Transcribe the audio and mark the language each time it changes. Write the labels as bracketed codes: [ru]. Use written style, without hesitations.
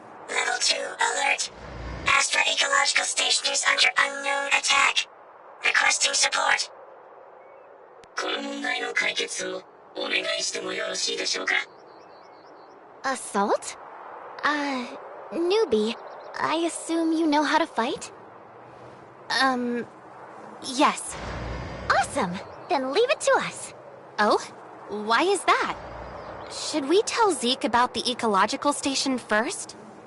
[en] Level 2 alert. Astra Ecological Station is under unknown attack. Requesting support. [ja] この問題の解決をお願いしてもよろしいでしょうか? [en] Assault? Newbie, I assume you know how to fight? Yes. Awesome! Then leave it to us. Oh? Why is that? Should we tell Zeke about the ecological station first?